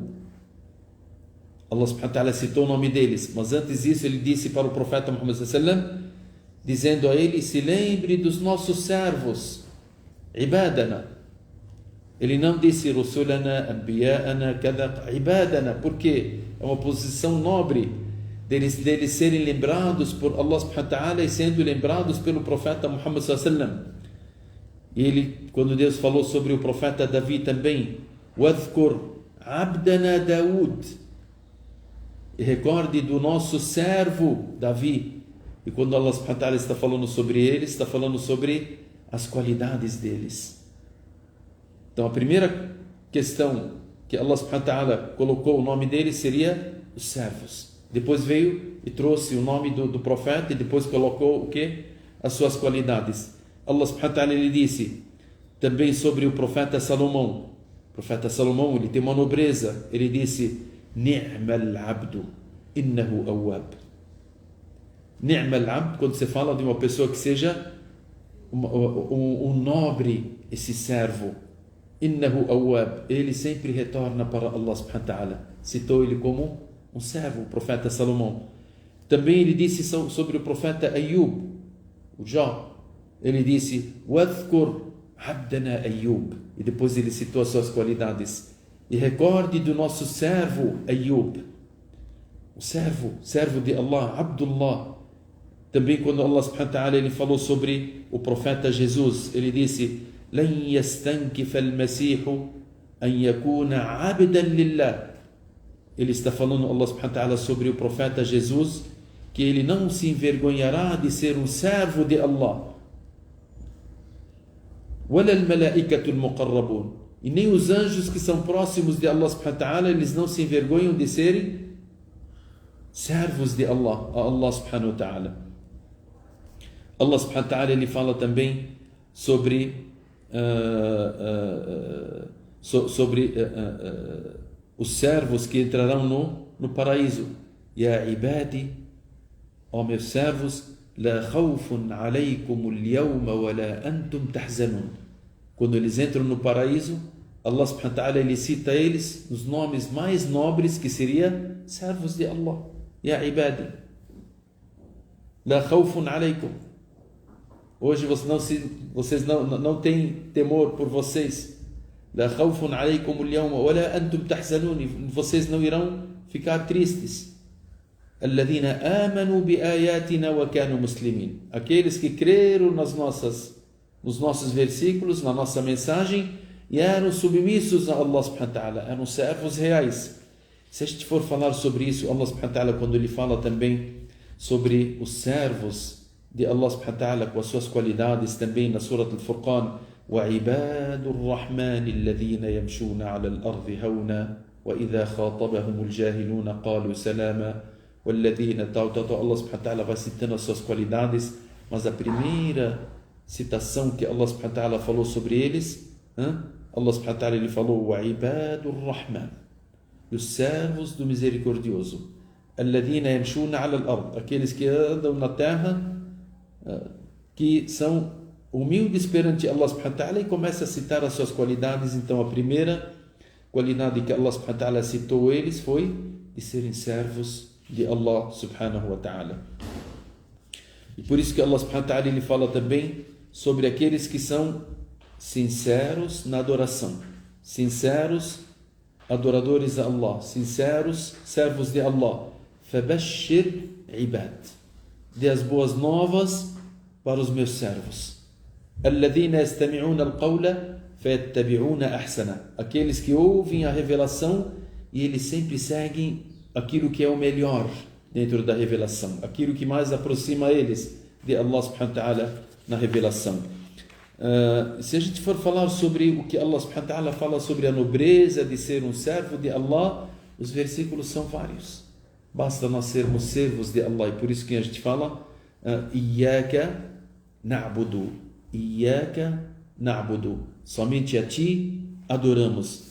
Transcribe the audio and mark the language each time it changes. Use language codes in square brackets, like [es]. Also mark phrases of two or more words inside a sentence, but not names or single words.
[ar] الله سبحانه وتعالى [pt] citou o nome deles, mas antes disso ele disse para o profeta Muhammad [ar] صلى الله عليه وسلم, [pt] dizendo a ele: se lembre dos nossos servos, ibadana. Ele não disse [ar] رسلنا، أنبياءنا، كذا، عبادنا, [pt] porque é uma posição nobre deles serem lembrados por [ar] الله سبحانه وتعالى [pt] e sendo lembrados pelo profeta Muhammad [ar] صلى الله عليه وسلم. [pt] E ele, quando Deus falou sobre o profeta Davi também, [ar] واذكر عبدنا داود, [pt] e recorde do nosso servo Davi. E quando [ar] الله سبحانه وتعالى [pt] está falando sobre eles, está falando sobre as qualidades deles. Então a primeira questão que [ar] الله سبحانه وتعالى [pt] colocou o nome deles seria os servos. Depois veio e trouxe o nome do profeta e depois colocou o quê? As suas qualidades. [ar] الله سبحانه وتعالى, [pt] ele disse também sobre o profeta Salomão. O profeta Salomão, ele tem uma nobreza. Ele disse: [ar] نعم العبد، إنه أواب. نعم العبد, [pt] quando você fala de uma pessoa que seja um nobre, esse servo. [ar] إنه أواب, [pt] ele sempre retorna para [ar] الله سبحانه وتعالى. [pt] Citou ele como um servo, o profeta Salomão. Também ele disse sobre o profeta Ayub, o Jó. Ele disse: [ar] واذكر عبدنا أيوب. [pt] E depois ele citou as suas qualidades. E recorde do nosso servo Ayub. O servo de Allah, Abdullah. Também quando [ar] الله سبحانه وتعالى [pt] ele falou sobre o profeta Jesus, ele disse: [ar] لن يستنكف المسيح أن يكون عبدا لله. [pt] Ele está falando, [ar] الله سبحانه وتعالى, [pt] sobre o profeta Jesus, que ele não se envergonhará de ser um servo de Allah. [ar] ولا الملائكة المقربون. [pt] E nem os anjos que são próximos de [ar] الله سبحانه وتعالى, [pt] eles não se envergonham de serem servos de Allah, a [ar] الله سبحانه وتعالى. الله سبحانه وتعالى [pt] ele fala também sobre os servos que entrarão no paraíso. [ar] يا عبادي, [pt] ó meus servos, [ar] لا خوف عليكم اليوم ولا أنتم تحزنون. [pt] Quando eles entram no paraíso, [ar] الله سبحانه وتعالى [pt] ele cita eles nos nomes mais nobres, que seria servos de Allah. [ar] يا عبادي، لا خوف عليكم. [pt] Hoje vocês não têm temor por vocês. [ar] لا خوف عليكم اليوم ولا أنتم تحزنون. [pt] Vocês não irão ficar tristes. [ar] الذين آمنوا بآياتنا وكانوا مسلمين. [pt] Aqueles que creram nos nossos versículos, na nossa mensagem, e eram submissos a [ar] الله سبحانه وتعالى, [pt] eram servos reais. Se a gente for falar sobre isso, [ar] الله سبحانه وتعالى, [pt] quando ele fala também sobre os servos de [ar] الله سبحانه وتعالى [pt] com as suas qualidades, também na Surah Al-Furqan: [ar] وَعِبَادُ الرَّحْمَنِ الَّذِينَ يَمْشُونَ عَلَى الْأَرْضِ هَوْنًا وَإِذَا خَاطَبَهُمُ الْجَاهِلُونَ قَالُوا سَلَامًا وَالَّذِينَ الله سبحانه وتعالى [pt] vai citando as suas qualidades, mas a primeira citação que [ar] الله سبحانه وتعالى [pt] falou sobre eles, [ar] الله سبحانه وتعالى [pt] ele falou: [ar] وَعِبَادُ الرَّحْمَنِ, [pt] os servos do misericordioso, [ar] الَّذِينَ يَمْشُونَ عَلى الْأَرْضِ, [pt] aqueles que andam na terra, que são humildes perante [ar] الله سبحانه وتعالى, [pt] e começa a citar as suas qualidades. Então a primeira qualidade que [ar] الله سبحانه وتعالى [pt] citou eles foi de serem servos de [ar] الله سبحانه وتعالى. [pt] E por isso que [ar] الله سبحانه وتعالى [pt] ele fala também sobre aqueles que são sinceros na adoração, sinceros adoradores a Allah, sinceros servos de Allah. [ar] فبشر عباد, [pt] dê as boas novas para os meus servos. [ar] الذين يستمعون القول فيتبعون أحسنه, [pt] aqueles que ouvem a revelação e eles sempre seguem aquilo que é o melhor dentro da revelação, aquilo que mais aproxima eles de [ar] الله سبحانه وتعالى [pt] na revelação. Se a gente for falar sobre o que [ar] الله سبحانه وتعالى [pt] fala sobre a nobreza de ser um servo de Allah, os versículos são vários. Basta nós sermos servos de Allah, e por isso que a gente fala [ar] إياك نعبد، إياك نعبد, [pt] somente a ti adoramos.